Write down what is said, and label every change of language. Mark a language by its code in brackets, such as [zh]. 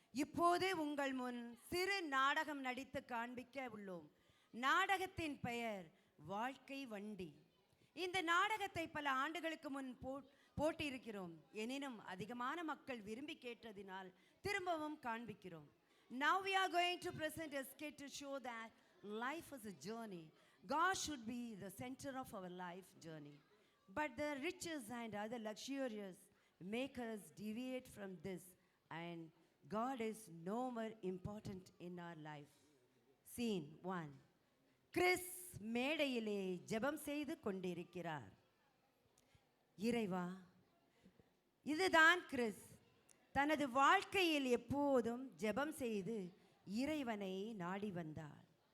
[ta] இப்போது உங்கள் முன் சிறு நாடகம் நடித்து காண்பிக்க உள்ளோம். நாடகத்தின் பெயர் வாழ்க்கை வண்டி. இந்த நாடகத்தை பல ஆண்டுகளுக்கு முன் போட்டிருக்கிறோம். எனினும் அதிகமான மக்கள் விரும்பி கேட்டதினால் திரும்பவும் காண்பிக்கிறோம். [en] Now we are going to present a skit to show that life is a journey. God should be the center of our life journey. But the riches and other luxurious make us deviate from this, and God is no more important in our life. Scene 1. [ta] Chris மேடையிலே ஜெபம் செய்து கொண்டிருக்கிறார். இறைவா, இதுதான் Chris. தனது வாழ்க்கையில் எப்போதும் ஜெபம் செய்து இறைவனை நாடி வந்தார்.